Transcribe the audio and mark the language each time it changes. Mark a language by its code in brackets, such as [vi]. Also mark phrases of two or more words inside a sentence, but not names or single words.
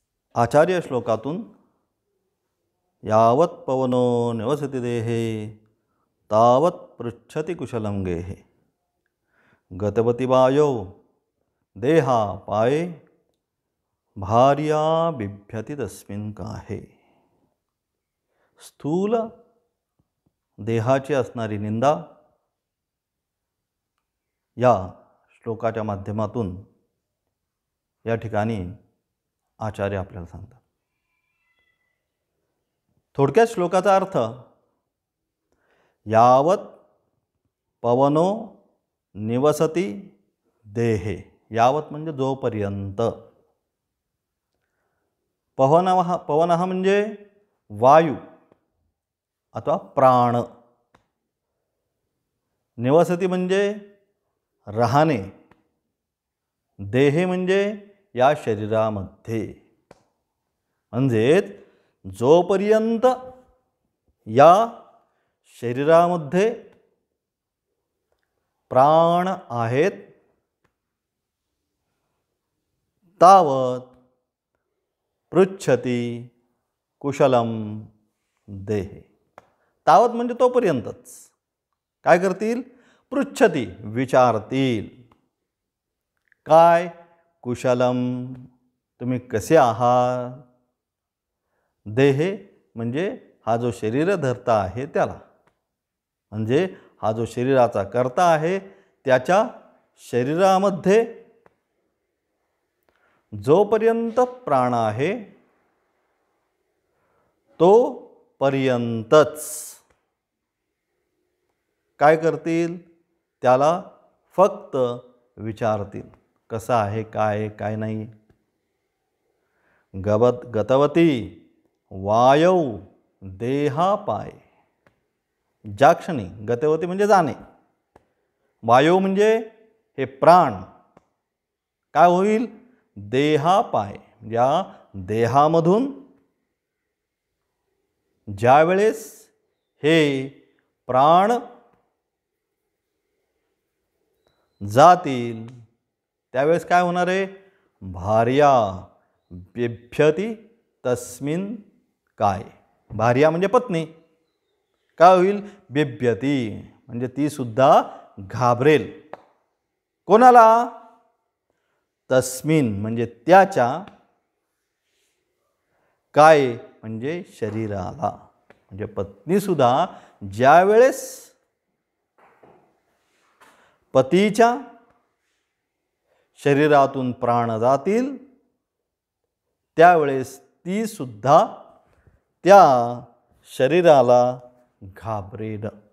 [mr] आचार्य श्लोकातून [sa] यावत् पवनो निवसति देहे तावत् पृच्छति कुशलं गेहे गतवती वायो देहा पाये भार्या बिभ्यति तस्मिन् काहे। [mr] स्थूल देहाची असणारी निंदा या श्लोकाच्या माध्यमातून या ठिकाणी आचार्य आपल्याला सांगतात। थोडक्यात श्लोकाचा अर्थ [sa] यावत पवनो निवसति देहे, [mr] यावत म्हणजे जोपर्यंत, पवनः म्हणजे वायू अथवा प्राण, निवसति म्हणजे राहणे, देहे म्हणजे या शरीरामध्ये, म्हणजेच जोपर्यंत या शरीरामध्ये प्राण आहेत [sa] तावत पृच्छति कुशलम देहे। [mr] तावत म्हणजे तोपर्यंतच काय करतील? पृच्छति विचारतील, काय? कुशलम तुम्ही कसे आहात, देहे म्हणजे हा जो शरीर धर्ता आहे त्याला, म्हणजे हा जो शरीराचा कर्ता आहे त्याच्या शरीरामध्ये जोपर्यंत प्राण आहे तो पर्यंतच काय करतील? त्याला फक्त विचारतील, कसं आहे, काय काय नाही। [sa] गतवती वायौ देहा पाय, [mr] ज्या क्षणी, गतवती म्हणजे जाणे, वायू म्हणजे हे प्राण काय होईल? देहा पाय, या देहामधून ज्यावेळेस हे प्राण जातील त्यावेळेस काय होणार आहे? [sa] भार्या बिभ्यति तस्मिन् काय, [mr] भार्या म्हणजे पत्नी काय होईल? बिभ्यति म्हणजे ती सुद्धा घाबरेल, कोणाला? तस्मिन् म्हणजे त्याच्या, काय म्हणजे शरीराला, म्हणजे पत्नी सुद्धा ज्यावेळेस पतीच्या शरीरातून प्राण जातील त्यावेळेस ती सुद्धा त्या शरीराला घाबरेल।